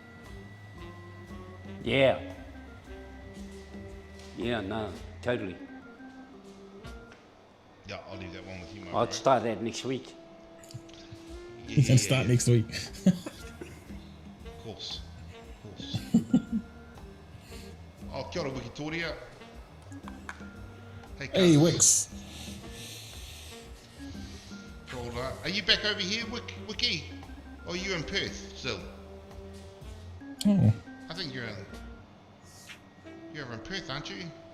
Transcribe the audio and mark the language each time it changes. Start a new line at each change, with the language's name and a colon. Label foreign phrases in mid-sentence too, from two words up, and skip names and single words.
English: Yeah. Yeah, no, totally. Yeah, I'll leave that one with you, my I'll bro. start that next week. He's going to start next week. Of course. Oh,
Māori: kia ora,
English: Wikitoria. Hey, Wix. Are you back over here, Wiki? Or are you in Perth still? Oh. I think you're over in Perth, aren't you?